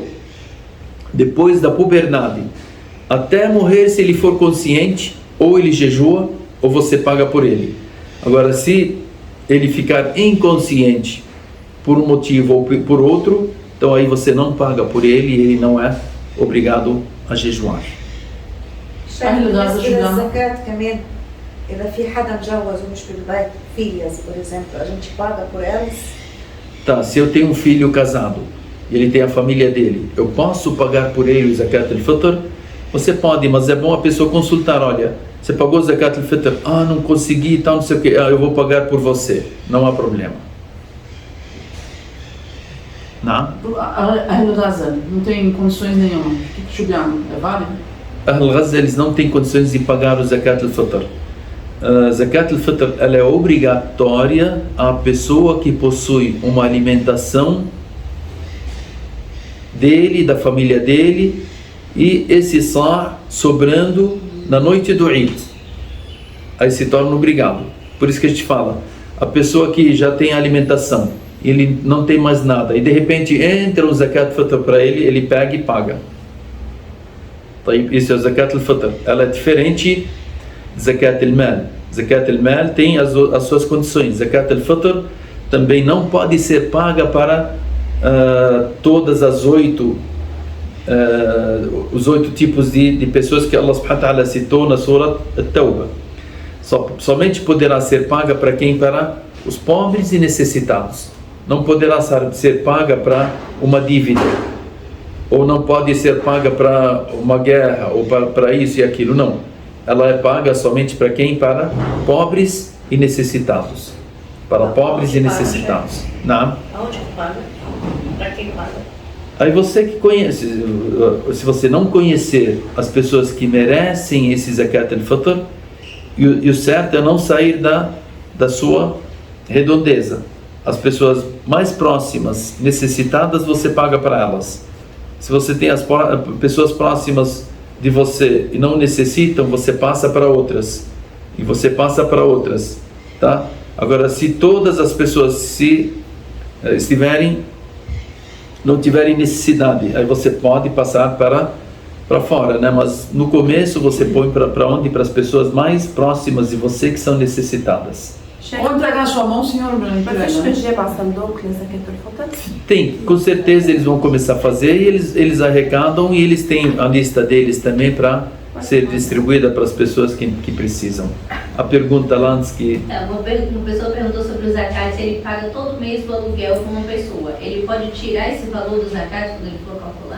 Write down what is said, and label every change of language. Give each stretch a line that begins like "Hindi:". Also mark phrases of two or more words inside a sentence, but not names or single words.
Portuguese: Depois da puberdade, até morrer, se ele for consciente, ou ele jejua, ou você paga por ele. Agora, se ele ficar inconsciente por um motivo ou por outro, então aí você não paga por ele e ele não é obrigado a jejuar.
Arabic: شايف بالنسبة للزكاة كمان إذا في حدا مجوز ومش بالبيت
Portuguese: filhas, por exemplo, a gente paga por elas. Tá, se eu tenho um filho casado e ele tem a família dele, eu posso pagar por ele o
Arabic: زكاة الفطر?
Portuguese: Você pode, mas é bom a pessoa consultar, olha, você pagou o
Arabic: زكاة الفطر?
Portuguese: Não consegui e tal, não sei o que, eu vou pagar por você, não há problema. Não? A Gaza não tem condições nenhuma. O que chubiano é válido? Ahl Gaza, eles não têm condições de pagar o
Arabic: زكاة الفطر. زكاة الفطر,
Portuguese: ela é obrigatória à pessoa que possui uma alimentação dele, da família dele, e esse só sobrando na noite do Eid, aí se torna obrigado. Por isso que a gente fala, a pessoa que já tem alimentação, ele não tem mais nada, e de repente entra o
Arabic: زكاة الفطر
Portuguese: para ele, ele pega e paga. Isso é o
Arabic: زكاة الفطر.
Portuguese: Ela é diferente de
Arabic: زكاة المال. زكاة المال
Portuguese: tem as suas condições.
Arabic: زكاة الفطر
Portuguese: também não pode ser paga para todas as 8 tipos de pessoas que Allah
Arabic: سبحانه وتعالى
Portuguese: citou na Surah At-Tawbah. Somente poderá ser paga para quem? Para os pobres e necessitados. Não poderá ser paga para uma dívida, ou não pode ser paga para uma guerra, ou para isso e aquilo, não. Ela é paga somente para quem? Para pobres e necessitados. Para pobres e necessitados. Não. Aonde que paga? Para quem paga? Aí você que conhece, se você não conhecer as pessoas que merecem esse
Arabic: زكاة الفطر,
Portuguese: e o certo é não sair da sua redondeza. As pessoas mais próximas, necessitadas, você paga para elas. Se você tem as pessoas próximas de você e não necessitam, você passa para outras. E você passa para outras, tá? Agora, se todas as pessoas estiverem não tiverem necessidade, aí você pode passar para fora, né? Mas no começo você põe para onde? Para as pessoas mais próximas de você que são necessitadas. Ou entregar na sua mão, senhor,
Arabic: ما فيش
Portuguese: entrega,
Arabic: في
Portuguese: né?
Arabic: الجيب على صندوق لزكاة الفطر؟
Portuguese: Tem, com certeza eles vão começar a fazer e eles arrecadam e eles têm a lista deles também para ser distribuída para as pessoas que precisam. A pergunta lá antes que... Uma pessoa perguntou sobre o zakat, se ele paga todo mês o aluguel com uma pessoa. Ele pode tirar esse valor do zakat quando ele for calcular?